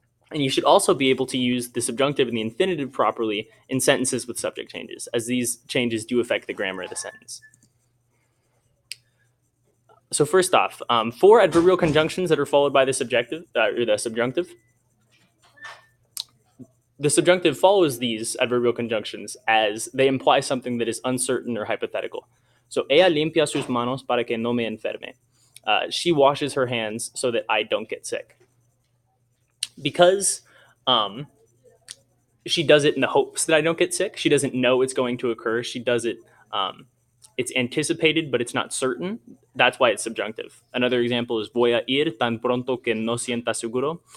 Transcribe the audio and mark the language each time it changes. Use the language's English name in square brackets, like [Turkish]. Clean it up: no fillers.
[English] And you should also be able to use the subjunctive and the infinitive properly in sentences with subject changes, as these changes do affect the grammar of the sentence. So first off, for adverbial conjunctions that are followed by the subjunctive, the subjunctive follows these adverbial conjunctions as they imply something that is uncertain or hypothetical. [Spanish] So, ella limpia sus manos para que no me enferme. [English] She washes her hands so that I don't get sick. Because she does it in the hopes that I don't get sick. She doesn't know it's going to occur. She does it. It's anticipated, but it's not certain. That's why it's subjunctive. Another example is [Spanish] voy a ir tan pronto que no sienta seguro.